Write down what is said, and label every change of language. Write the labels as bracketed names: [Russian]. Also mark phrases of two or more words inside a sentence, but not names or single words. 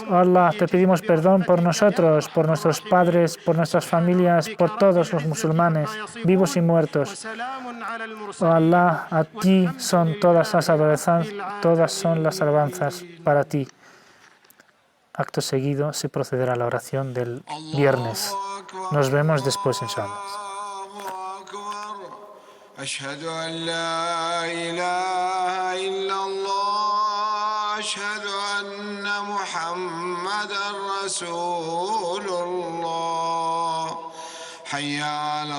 [Spanish] Oh Allah, te pedimos perdón por nosotros, por nuestros padres, por nuestras familias, por todos los musulmanes, vivos y muertos. Oh Allah, a ti son todas las alabanzas para ti. Acto seguido se procederá a la oración del viernes. Nos vemos después, inshallah. [Arabic] أشهد أن لا إله إلا الله أشهد أن محمدا رسول الله حي على